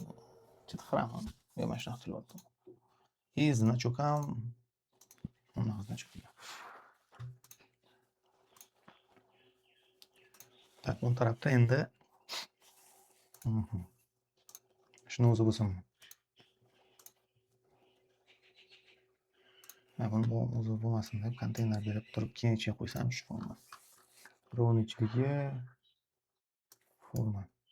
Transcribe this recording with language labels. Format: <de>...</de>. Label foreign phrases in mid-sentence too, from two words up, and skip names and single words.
<uz>Chitqiraman. Yo, mana shunaqa qilyaptim.</uz> <ru>И значок</ru> <uz>ham unaqa</uz> <ru>значок. Так,</ru> <uz>o'ng tarafda endi shuni o'zi bo'lsin. Mana buni o'zi bo'lmasin deb konteyner berib turib keyin ichiga qo'ysam shu forma. Birovning ichiga forma.</uz>